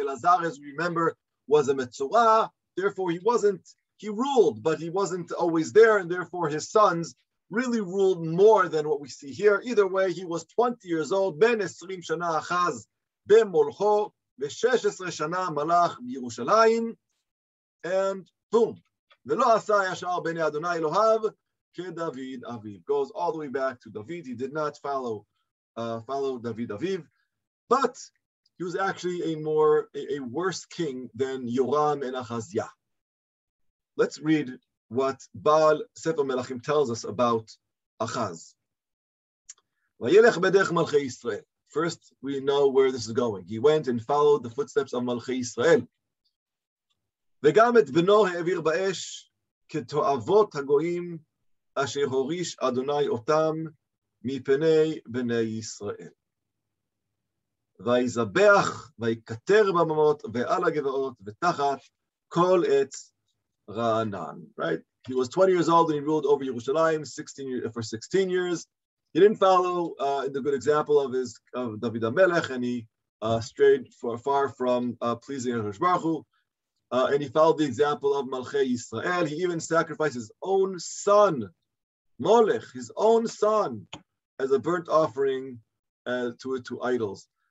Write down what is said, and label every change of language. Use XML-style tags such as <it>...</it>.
<en>Elazar, as we remember, was a Metzorah. Therefore, he ruled, but he wasn't always there, and therefore his sons really ruled more than what we see here. Either way, he was 20 years old.</en> <he>Ben 20 shana Achaz במולכו, ו-16 shana malach בירושלים,</he> <en>and boom.</en> <he>ולא עשה ישר בעיני אדוני אלוהיו כדוד אביו.</he> <en>Goes all the way back to David. He did not follow David Aviv, but he was actually a worse king than Yoram and Achaziah. Let's read what Baal Sefer Melachim tells us about Achaz.</en> <he>Vayelech b'derech Malchei Yisrael.</he> <en>First, we know where this is going. He went and followed the footsteps of Malchei Yisrael.</en> <he>וגם את בנו העביר באש כתועבות הגויים אשר הוריש אדוני אותם מפני בני ישראל. ויזבח, ויקטר בממות, ועל הגבעות, ותחת כל עץ רענן.</he> <en>Right? He was 20 years old and he ruled over Yerushalayim for 16 years. He didn't follow the good example of David HaMelech, and he strayed far from pleasing HaKadosh Baruch Hu. And he followed the example of Malchei Yisrael. He even sacrificed his own son, Molech, his own son, as a burnt offering to idols.</en>